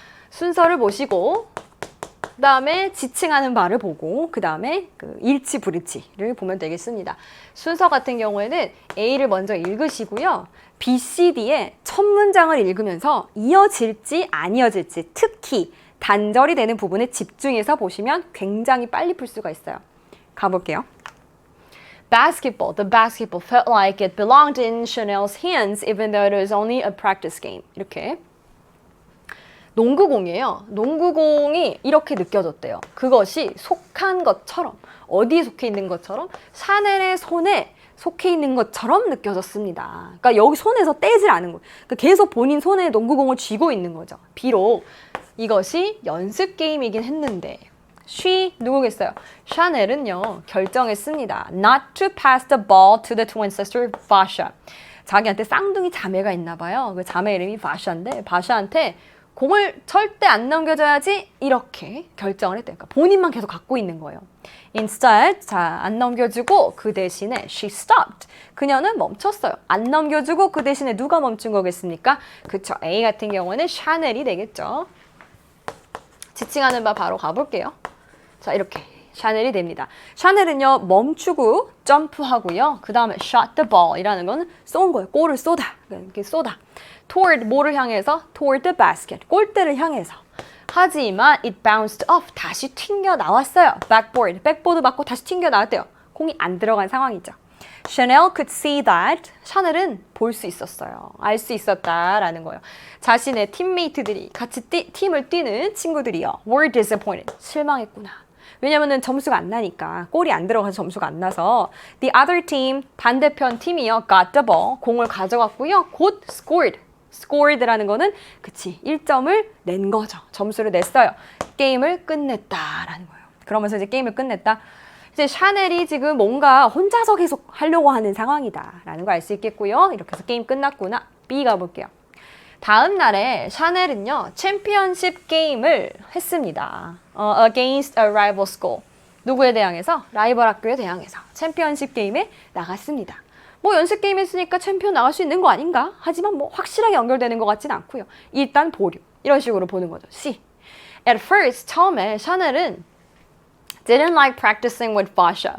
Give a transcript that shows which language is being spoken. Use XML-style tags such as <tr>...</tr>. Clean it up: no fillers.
<ko>순서를 보시고 그 다음에 지칭하는 바를 보고 그 다음에 그 일치 불일치를 보면 되겠습니다. 순서 같은 경우에는 A를 먼저 읽으시고요. B, C, D의 첫 문장을 읽으면서 이어질지 안 이어질지 특히 단절이 되는 부분에 집중해서 보시면 굉장히 빨리 풀 수가 있어요. 가볼게요. Basketball.</ko> <en>The basketball felt like it belonged in Chanel's hands even though it was only a practice game.</en> <ko>이렇게. 농구공이에요. 농구공이 이렇게 느껴졌대요. 그것이 속한 것처럼, 어디에 속해 있는 것처럼, 샤넬의 손에 속해 있는 것처럼 느껴졌습니다. 그러니까 여기 손에서 떼질 않은 거예요. 그러니까 계속 본인 손에 농구공을 쥐고 있는 거죠. 비록 이것이 연습 게임이긴 했는데 she 누구겠어요? 샤넬은요 결정했습니다.</ko> <en>Not to pass the ball to the twin sister Vasha.</en> <ko>자기한테 쌍둥이 자매가 있나 봐요. 그 자매 이름이 바샤인데 바샤한테 공을 절대 안 넘겨줘야지 이렇게 결정을 했대요. 그러니까 본인만 계속 갖고 있는 거예요.</ko> <en>Instead,</en> <ko>자, 안 넘겨주고 그 대신에</ko> <en>she stopped.</en> <ko>그녀는 멈췄어요. 안 넘겨주고 그 대신에 누가 멈춘 거겠습니까? 그쵸. A 같은 경우는 샤넬이 되겠죠. 지칭하는 바 바로 가볼게요. 자, 이렇게 샤넬이 됩니다. 샤넬은요 멈추고 점프하고요. 그 다음에</ko> <en>shot the ball</en> <ko>이라는 거는 쏜 거예요. 골을 쏘다. 이렇게 쏘다.</ko> <en>toward</en> <ko>뭐를 향해서?</ko> <en>toward the basket.</en> <ko>골대를 향해서. 하지만</ko> <en>it bounced off.</en> <ko>다시 튕겨 나왔어요. backboard. 백보드 맞고 다시 튕겨 나왔대요. 공이 안 들어간 상황이죠.</ko> <en>Chanel could see that.</en> <ko>샤넬은 볼 수 있었어요. 알 수 있었다라는 거예요. 자신의 팀메이트들이 같이 팀을 뛰는 친구들이요.</ko> <en>were disappointed.</en> <ko>실망했구나. 왜냐면은 점수가 안 나니까. 골이 안 들어가서 점수가 안 나서.</ko> <en>The other team,</en> <ko>반대편 팀이요.</ko> <en>got the ball,</en> <ko>공을 가져갔고요. 곧 scored. scored라는 거는 그치, 1점을 낸 거죠. 점수를 냈어요. 게임을 끝냈다라는 거예요. 그러면서 이제 게임을 끝냈다. 이제 샤넬이 지금 뭔가 혼자서 계속 하려고 하는 상황이다라는 걸 알 수 있겠고요. 이렇게 해서 게임 끝났구나. B 가볼게요. 다음 날에 샤넬은요, 챔피언십 게임을 했습니다.</ko> <en>Against a rival school.</en> <ko>누구에 대항해서? 라이벌 학교에 대항해서 챔피언십 게임에 나갔습니다. 뭐 연습 게임 했으니까 챔피언 나갈 수 있는 거 아닌가? 하지만 뭐 확실하게 연결되는 것 같진 않고요. 일단 보류. 이런 식으로 보는 거죠. C.</ko> <en>At first,</en> <ko>처음에 샤넬은</ko> <en>didn't like practicing with Basha.</en>